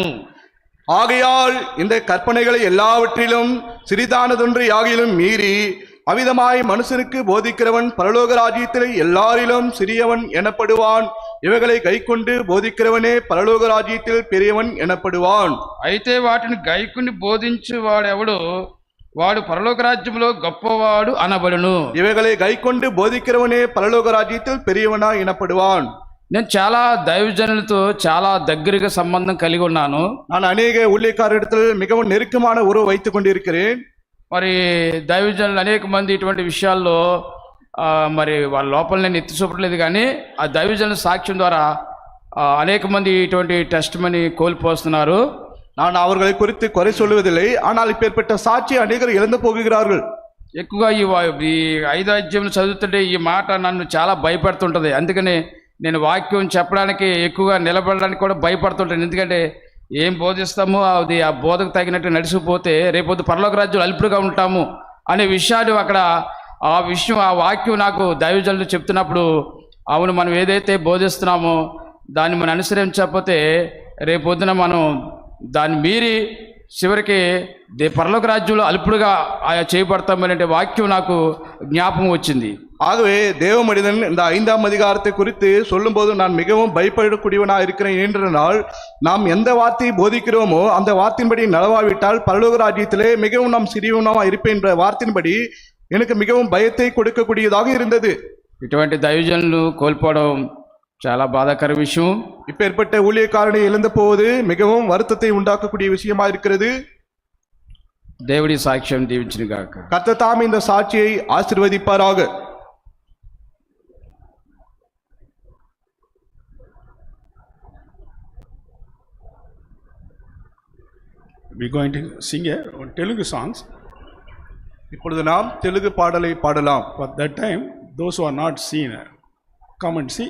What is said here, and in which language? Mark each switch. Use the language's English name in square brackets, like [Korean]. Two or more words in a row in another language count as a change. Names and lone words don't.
[Tamil] ஆகையால் இந்த கற்பனைகளை எல்லாவற்றிலும் சிறிதானதொன்று யாகிலும் மீறி அவிதமாய் மனுஷனுக்கு போதிக்கிறவன் பரலோக ராஜ்யத்திலே எல்லாரிலும் சிறியவன் எனப்படுவான். இவைகளை கைக்கொண்டு போதிக்கிறவனே பரலோக ராஜ்யத்தில் பெரியவன் எனப்படுவான். [Telugu] అయితే వాటిని గైకుని బోధించు వాడెవడు వాడు పరలోక రాజ్యములో గొప్పవాడు అనబడును. [Tamil] இவைகளை கைக்கொண்டு போதிக்கிறவனே பரலோக ராஜ்யத்தில் பெரியவனா எனப்படுவான். [Telugu] నేను చాలా దైవజనులతో చాలా దగ్గరగా సంబంధం కలిగి ఉన్నాను. [Tamil] நான் அநேக ஊழியக்காரரிடத்தில் மிகவும் நெருக்கமான உறவு வைத்துக் கொண்டிருக்கிறேன். [Telugu] మరి దైవజనులు అనేక మంది ఇటువంటి విషయాల్లో మరి వాళ్ళ లోపల నేను ఎత్తి చూపట్లేదు, కానీ ఆ దైవజనుల సాక్ష్యం ద్వారా అనేక మంది ఇటువంటి [English] test money [Telugu] కోల్పోతున్నారు. [Tamil] நான் அவர்களை குறித்து குறை சொல்லுவதில்லை, ஆனால் இப்பேற்பட்ட சாட்சி அநேகர் இழந்து போகிறார்கள். [Telugu] ఎక్కువగా ఈ 5వ అధ్యాయం చదువుతుంటే ఈ మాట నన్ను చాలా భయపడుతుంటుంది. అందుకని నేను వాక్యం చెప్పడానికి ఎక్కువగా నిలబడడానికి కూడా భయపడుతుంటాను. ఎందుకంటే ఏం బోధిస్తామో అది ఆ బోధకు తగినట్టు నడిచిపోతే రేపొద్దు పరలోక రాజ్యం అల్పుడుగా ఉంటాము అనే విషయాలు అక్కడ ఆ వాక్యం నాకు దైవజనులు చెప్తున్నప్పుడు, అవును మనం ఏదైతే బోధిస్తున్నామో దాన్ని మనం అనుసరించకపోతే రేపొద్దున మనం దాన్ని మీరి చివరికి పరలోక రాజ్యంలో అల్పుడుగా చేయబడతామనే వాక్యం నాకు జ్ఞాపకం వచ్చింది. [Tamil] ஆகவே தேவ மனிதன் இந்த 5ஆம் அதிகாரத்தை குறித்து சொல்லும் போது நான் மிகவும் பயப்படக்கூடியவனாக இருக்கிறேன். ஏனென்றால் நாம் எந்த வார்த்தையை போதிக்கிறோமோ அந்த வார்த்தையின்படி நடவாவிட்டால் பரலோக ராஜ்யத்திலே மிகவும் நாம் சிறியவனாக இருப்பேன் என்ற வார்த்தையின்படி எனக்கு மிகவும் பயத்தை கொடுக்கக்கூடியதாக இருந்தது. [Telugu] ఇటువంటి దైవజనులు కోల్పోవడం చాలా బాధాకర విషయం. [Tamil] இப்பேற்பட்ட ஊழியக்காரனை இழந்து போவது மிகவும் வருத்தத்தை உண்டாக்கக்கூடிய விஷயமா இருக்கிறது. [Telugu] దేవుడి సాక్ష్యం దీవించును గాక. [Tamil] கர்த்தர் தாமே இந்த சாட்சியை ஆசீர்வதிப்பாராக. [English] We're going to sing one Telugu songs. [Tamil] இப்பொழுது நாம் தெலுங்கு பாடலை பாடலாம். [English] For that time, those who are not seen, come and see.